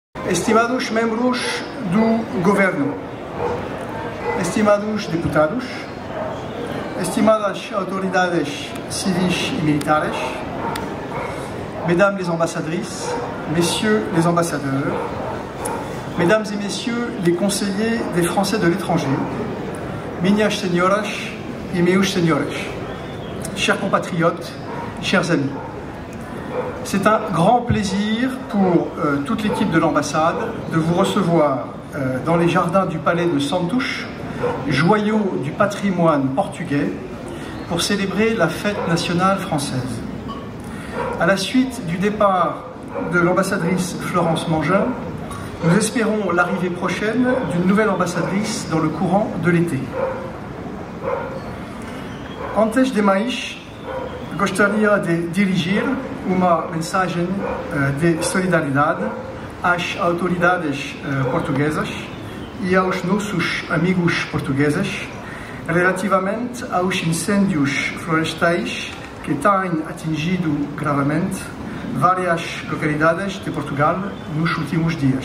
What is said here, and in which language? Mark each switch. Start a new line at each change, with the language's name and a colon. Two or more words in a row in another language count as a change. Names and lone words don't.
Portuguese: Estimados membros do governo, estimados deputados, estimadas autoridades civis et militares,
French: mesdames les ambassadrices, messieurs les ambassadeurs, mesdames et messieurs les conseillers des Français de l'étranger,
Portuguese: minhas senhoras et meus senhores,
French: chers compatriotes, chers amis. C'est un grand plaisir pour toute l'équipe de l'ambassade de vous recevoir dans les jardins du palais de Santos, joyau du patrimoine portugais, pour célébrer la fête nationale française. À la suite du départ de l'ambassadrice Florence Mangin, nous espérons l'arrivée prochaine d'une nouvelle ambassadrice dans le courant de l'été.
Portuguese: Antes de mais, gostaria de dirigir uma mensagem de solidariedade às autoridades portuguesas e aos nossos amigos portugueses relativamente aos incêndios florestais que têm atingido gravemente várias localidades de Portugal nos últimos dias.